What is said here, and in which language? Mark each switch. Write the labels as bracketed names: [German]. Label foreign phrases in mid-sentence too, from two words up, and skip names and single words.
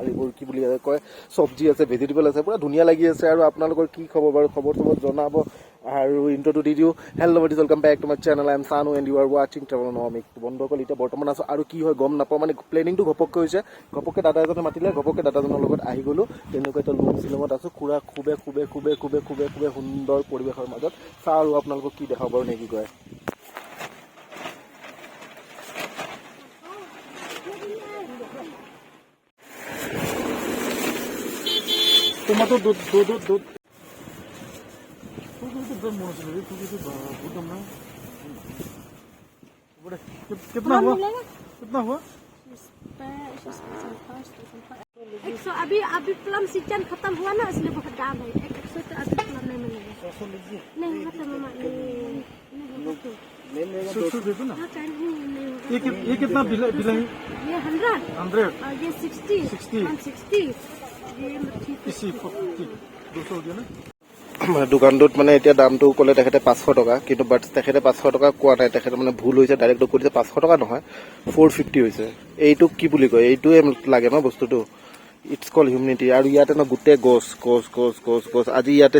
[Assamese] এইবোৰ কি বুলি কয় চব্জি আছে ভেজিটেবল আছে পুৰা ধুনীয়া লাগি আছে আৰু আপোনালোকৰ কি খবৰ বাৰু খবৰ জনাব আৰু ইণ্ট্ৰটো দি দিওঁ [English] hello buddies welcome back to my channel I am Sanu and you are watching Travelnomic [Assamese] বন্ধুসকল এতিয়া বৰ্তমান আছোঁ আৰু কি হয় গম নাপাওঁ মানে প্লেনিংটো ঘপককৈ হৈছে ঘপককৈ দাদা এজনে মাতিলে ঘপককৈ দাদাজনৰ লগত আহি গ'লোঁ তেনেকুৱা এটা লুম শ্বিলঙত আছোঁ খুবে সুন্দৰ পৰিৱেশৰ মাজত চাওঁ আৰু আপোনালোকক কি দেখাব বাৰু নে কি কয় [Hindi] टोमेटो दूध कितना हुआ अभी [English] plum season [Hindi] खत्म हुआ ना इसलिए बहुत दाम है 100 तो अभी प्लम नहीं मिलेगा नहीं खत्म ये कितना बिल है ये 100 और ये 60 ये 200 हो गया ना [Assamese] দোকানটোত মানে এতিয়া দামটো ক'লে তেখেতে 500 টকা কিন্তু বাট তেখেতে 500 টকা কোৱা নাই তেখেতে মানে ভুল হৈছে ডাইৰেক্ট কৈছে 500 টকা নহয় 450 হৈছে এইটোক কি বুলি কয় এইটোৱে লাগে ন বস্তুটো [English] it's call huminity [Assamese] আৰু ইয়াতে ন গোটেই গছ আজি ইয়াতে